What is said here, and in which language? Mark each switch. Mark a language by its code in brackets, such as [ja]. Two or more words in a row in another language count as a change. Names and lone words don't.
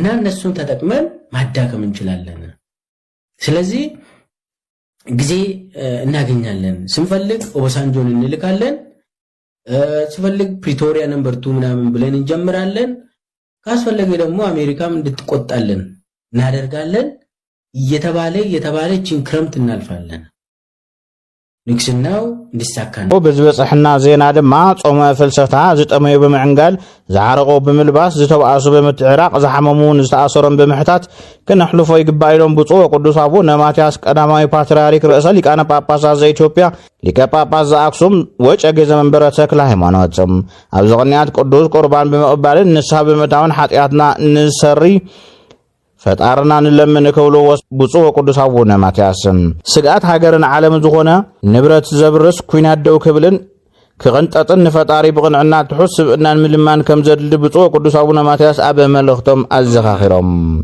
[am] እነሱን ተጠቅመን ማዳከም እንችላለን ስለዚህ ጊዜ እናገኛለን ስንፈልግ ኦባሳንጆን እንልካለን ስንፈልግ ፕሪቶሪያ ነምበር 2 ምናምን ብለን እንጀምራለን ካስፈለገ ደግሞ አሜሪካም እንድትቆጣለን እናደርጋለን እየተባለችን ክረምት እናልፋለን ንክስናው እንዲሳካን [ti] በዝበጽሕና ዜና ድማ ጾመ ፍልሰታ ዝጠመዩ በመዕንጋል ዝዓረቆ በመልባስ ዝተባአሱ በመትዕራቅ ዝሐመሙን ዝተአሰረን በመሕታት ከነሕልፎ ይግባኢሎም ብፁዕ ወቅዱስ አቡነ ማትያስ ቀዳማዊ ፓትርያርክ ርእሰ ሊቃነ ጳጳሳት ዘኢትዮጵያ ሊቀ ጳጳስ ዘአክሱም ወጨጌ ዘመንበረ ተክለ ሃይማኖት ኣብዚ ቅንያት ቅዱስ ቁርባን በመቅባልን ንስሐ በመታውን ኃጢአትና ንሰሪ ፈጣርና ንለምን ከብሎ ብፁዕ ወቅዱስ አቡነ ማትያስ ስጋት ሀገርን ዓለም ዝኾነ ንብረት ዘብርስ ኩናት ደው ክብልን ክቅንጠጥን ንፈጣሪ ብቅንዕና ትሑት ስብእናን ምልማን ከም ዘድሊ ብፁዕ ወቅዱስ አቡነ ማትያስ ኣብ መልእኽቶም ኣዘኻኺሮም